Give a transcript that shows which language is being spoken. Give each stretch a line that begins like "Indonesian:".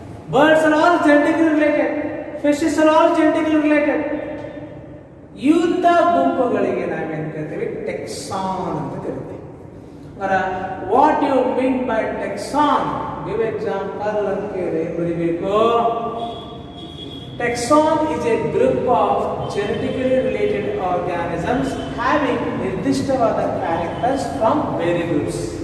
English: Birds are all genetically related. Fishes are all genetically related.
Kannada: ಇಂಥ ಗುಂಪುಗಳಿಗೆ ನಾವೇನು ಕರಿತೀವಿ ಟೆಕ್ಸಾನ್ ಅಂತ ಕರಿತೀವಿ.
English: What you mean by taxon? Give example
Kannada: ಅಂತ ಬರೀಬೇಕು.
English: Taxon is a group of genetically related organisms having ನಿರ್ದಿಷ್ಟವಾದ characters from various groups.